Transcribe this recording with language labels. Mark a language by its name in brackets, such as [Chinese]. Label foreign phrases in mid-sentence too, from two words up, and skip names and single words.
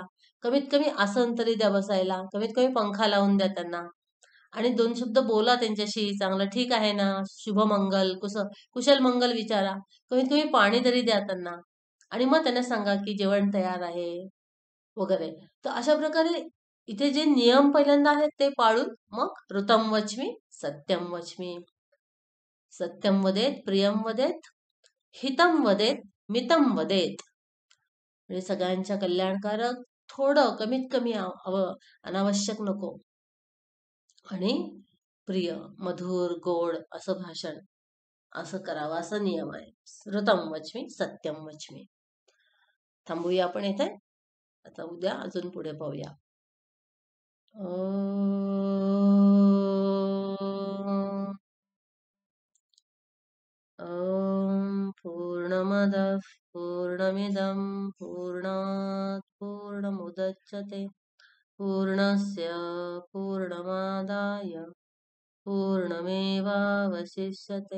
[Marathi] कमीत कमी आसन तरी द्या बसायला, कमीत कमी पंखा लावून द्या त्यांना, आणि 2 शब्द बोला त्यांच्याशी चांगलं, ठीक आहे ना, शुभमंगल, कुशल मंगल विचारा. कमीत कमी पाणी तरी द्या त्यांना, आणि मग त्यांना सांगा की जेवण तयार आहे वगैरे. तर अशा प्रकारे इथे जे नियम पहिल्यांदा आहेत ते पाळून मग [Sanskrit] ऋतम वचमी, सत्यम वचमी. सत्यम वदेत, प्रियम वदेत, हितम वदेत, मितम वदेत. [Marathi] म्हणजे सगळ्यांच्या कल्याणकारक, थोडं कमीत कमी अनावश्यक नको, आणि प्रिय, मधुर, गोड असं भाषण असं करावं, असा नियम आहे. [Sanskrit] ऋतम वचमी, सत्यम वचमी. [Marathi] थांबूया आपण इथे. आता उद्या अजून पुढे पाहूया. [Sanskrit] ॐ पूर्णमदः पूर्णमिदं पूर्णात् पूर्णमुदच्यते पूर्णस्य पूर्णमादाय पूर्णमेवावशिष्यते.